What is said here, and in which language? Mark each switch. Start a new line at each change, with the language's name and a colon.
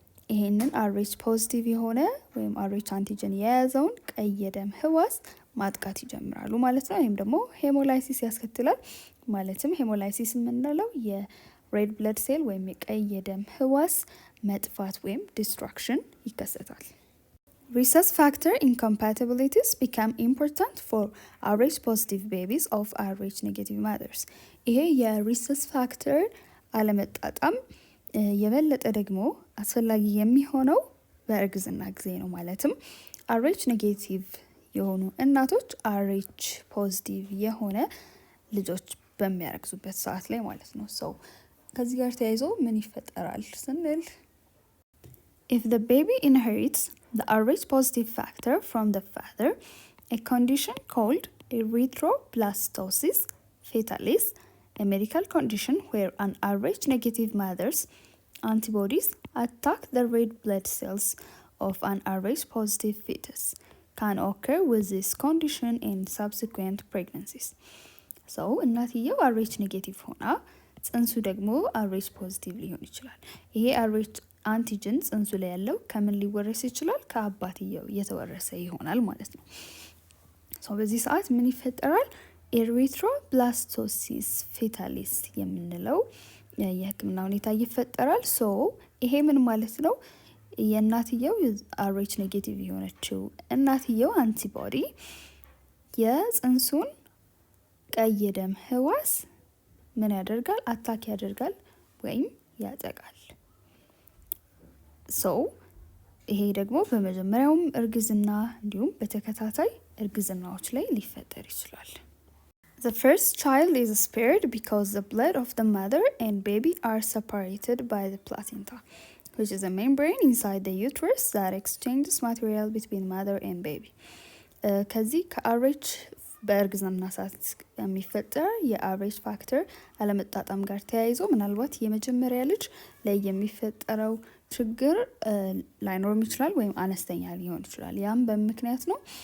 Amharic: ይሄንን Rh ፖዚቲቭ የሆነ ወይም Rh አንቲጅን የያዘውን ቀይ የደም ህዋስ ማጥቃት ይጀምራሉ ማለት ነው። ይሄም ደግሞ ሄሞላይሲስ ያስከትላል። ማለትም ሄሞላይሲስ የምንለው የሬድ ብለድ ሴል ወይም የቀይ የደም ህዋስ መጥፋት ወይም ዲስትራክሽን ይከሰታል።
English: Rhesus factor incompatibilities become important for Rh positive babies of Rh negative mothers.
Amharic: ይሄ የሪሰስ ፋክተር አለመጣጣም የበለጠ ደግሞ አስፈላጊ የሚሆነው በእርግዝና ጊዜ ነው። ማለትም Rh ኔጌቲቭ የሆኑ እናቶች Rh ፖዚቲቭ የሆነ ልጆች በሚያረግዙበት ሰዓት ላይ ማለት ነው። ሰው ከዚህ ጋር ተያይዞ ምን ይፈጠራል ስንል
English: if the baby inherits the Rh positive factor from the father, a condition called erythroblastosis fetalis, a medical condition where an Rh negative mother's antibodies attack the red blood cells of an Rh positive fetus, can occur with this condition in subsequent pregnancies.
Amharic: So እናትየው Rh ኔጌቲቭ ሆና ጽንሱ ደግሞ Rh ፖዚቲቭ ሊሆን ይችላል። ይሄ Rh አንቲጅን ጽንሱ ላይ ያለው ከምን ሊወረስ ይችላል? ከአባትየው እየተወረሰ ይሆናል ማለት ነው። ሶ በዚህ ሰዓት ምን ይፈጠራል? ኤሪትሮብላስቶሲስ ፌታሊስ የምንለው የህክምና ሁኔታ ይፈጠራል። ሶ ይሄ ምን ማለት ነው? የእናትየው Rh ኔጌቲቭ የሆነችው እናትየው አንቲቦዲ የጽንሱን ቀይ የደም ህዋስ ምን ያደርጋል? አታክ ያደርጋል ወይም ያጠቃል። ሶ ይሄ ደግሞ በመጀመሪያውም እርግዝና እንዲሁም በተከታታይ እርግዝናዎች ላይ ሊፈጠር ይችላል።
English: The first child is spared because the blood of the mother and baby are separated by the placenta, which is a membrane inside the uterus that exchanges material between mother and baby.
Amharic: ከዚህ ከRh በእርግዝና ሰዓት የሚፈጠር የRh ፋክተር አለመጣጣም ጋር ተያይዞ ምናልባት የመጀመሪያ ልጅ ላይ የሚፈጠረው ችግር ላይኖርም ይችላል ወይም አነስተኛ ሊሆን ይችላል። ያም በምክንያት ነው